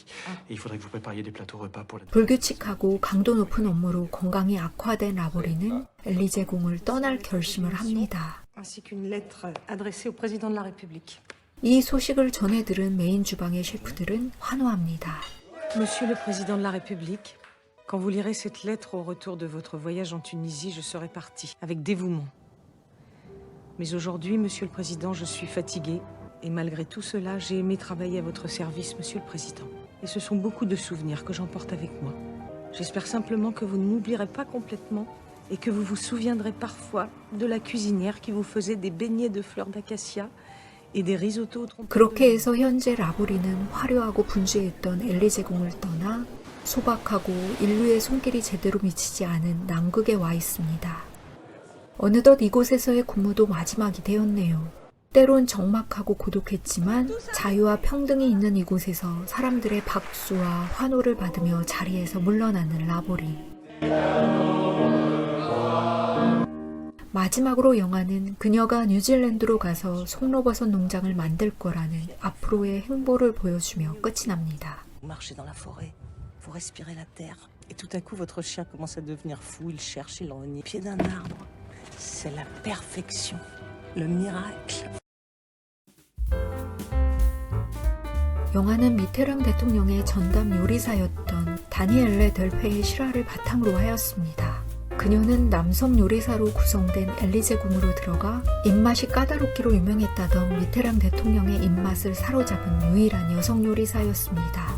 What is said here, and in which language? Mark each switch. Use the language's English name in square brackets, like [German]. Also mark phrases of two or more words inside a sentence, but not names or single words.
[French] Et il faudrait que vous prépariez des plateaux repas pour la... [Korean] 불규칙하고 강도 높은 업무로 건강이 악화된 라보리는 엘리제궁을 떠날 결심을 합니다. [French] Ainsi qu'une lettre adressée au président de la République. [Korean] 이 소식을 전해 들은 메인 주방의 셰프들은 환호합니다. [French] Monsieur le président de la République, quand vous lirez cette lettre au retour de votre voyage en Tunisie, je serai parti avec dévouement. Mais aujourd'hui, monsieur le président, je suis fatigué. Et malgré tout cela, j'ai aimé travailler à votre service, monsieur le président. Et ce sont beaucoup de souvenirs que j'emporte avec moi. J'espère simplement que vous ne m'oublierez pas complètement et que vous vous souviendrez parfois de la cuisinière qui vous faisait des beignets de fleurs d'acacia et des risottos au trompe. [Korean] 그렇게 해서 현재 라보리는 화려하고 분주했던 엘리제궁을 떠나 소박하고 인류의 손길이 제대로 미치지 않은 남극에 와 있습니다. 어느덧 이곳에서의 근무도 마지막이 되었네요. 때론 적막하고 고독했지만 자유와 평등이 있는 이곳에서 사람들의 박수와 환호를 받으며 자리에서 물러나는 라보리. 마지막으로 영화는 그녀가 뉴질랜드로 가서 송로버섯 농장을 만들 거라는 앞으로의 행보를 보여주며 끝이 납니다. [French] Vous marchez dans la forêt, vous respirez la terre. Et tout à coup, votre chien commence à devenir fou, il cherche, il ennuie. Pied d'un arbre, c'est la perfection, le miracle. [Korean] 영화는 미테랑 대통령의 전담 요리사였던 다니엘레 델페의 실화를 바탕으로 하였습니다. 그녀는 남성 요리사로 구성된 엘리제궁으로 들어가 입맛이 까다롭기로 유명했다던 미테랑 대통령의 입맛을 사로잡은 유일한 여성 요리사였습니다.